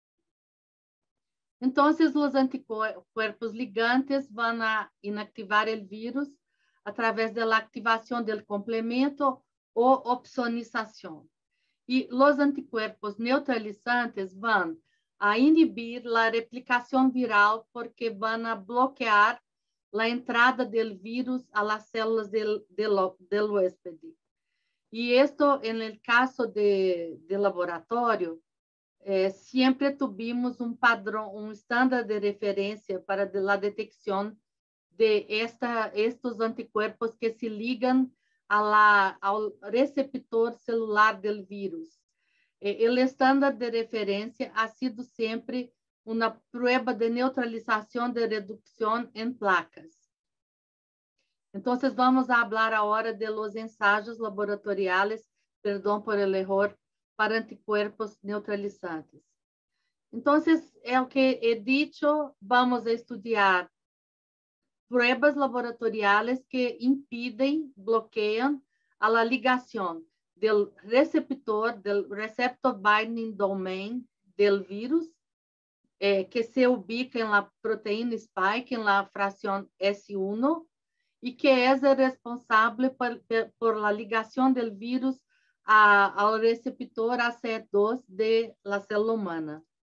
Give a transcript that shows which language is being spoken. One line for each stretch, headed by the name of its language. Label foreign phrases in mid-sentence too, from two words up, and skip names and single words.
Portuguese: Então, os anticuerpos ligantes vão inactivar o vírus através da ativação do complemento ou opsonização. E os anticuerpos neutralizantes vão a inibir a replicação viral porque vão a bloquear a entrada do vírus
Spanish: a las células del huéspede.
Portuguese: E isto, no caso de laboratório, sempre tivemos padrão, estándar de referência para a detecção de estes anticuerpos que se ligam ao receptor celular do vírus. O estándar de referência
Spanish: ha sido
Portuguese: sempre uma prueba de neutralização de redução em placas.
Spanish: Então, vamos a hablar agora de los ensayos laboratoriales, perdão por el error, para anticuerpos neutralizantes.
Portuguese: Então, é o que
Spanish: he dicho, vamos a estudar pruebas laboratoriales que
Portuguese: impidem, bloqueiam
Spanish: a la ligação del
English: receptor binding domain
Spanish: del virus, que se ubica en la proteína spike, en la fracción S1, y que es el responsable por la ligación del virus al receptor ACE2 de la célula humana.